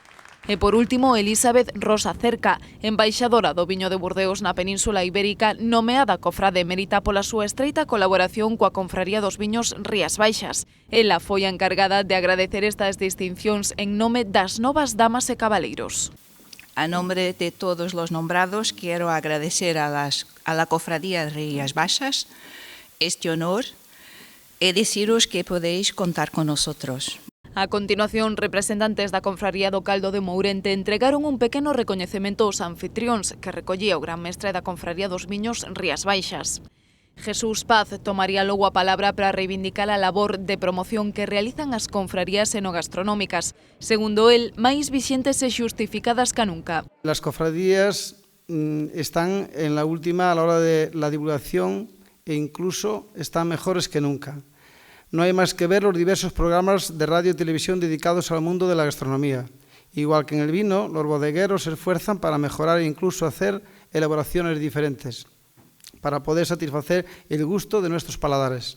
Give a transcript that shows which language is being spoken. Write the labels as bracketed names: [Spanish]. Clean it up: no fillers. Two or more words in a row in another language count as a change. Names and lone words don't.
[Galician] E por último, Elizabeth Rosa Cerca, embaixadora do viño de Burdeos na Península Ibérica, nomeada cofrade emérita pola súa estreita colaboración coa Confraría dos Viños Rías Baixas. Ela foi a encargada de agradecer estas distincións en nome das novas damas e cabaleiros. [Spanish] A nombre de todos los nombrados, quiero agradecer a la Cofradía de Rías Baixas este honor y deciros que podéis contar con nosotros. [Galician] A continuación, representantes da Confraría do Caldo de Mourente entregaron un pequeno recoñecemento aos anfitrións que recollía o gran mestre da Confraría dos Viños Rías Baixas. Jesús Paz tomaría logo a palabra para reivindicar a labor de promoción que realizan as confrarías enogastronómicas, segundo el, máis vixentes e xustificadas ca nunca. [Spanish] Las cofradías están en la última a la hora de la divulgación e incluso están mejores que nunca. No hay más que ver los diversos programas de radio y televisión dedicados al mundo de la gastronomía. Igual que en el vino, los bodegueros se esfuerzan para mejorar e incluso hacer elaboraciones diferentes, para poder satisfacer el gusto de nuestros paladares.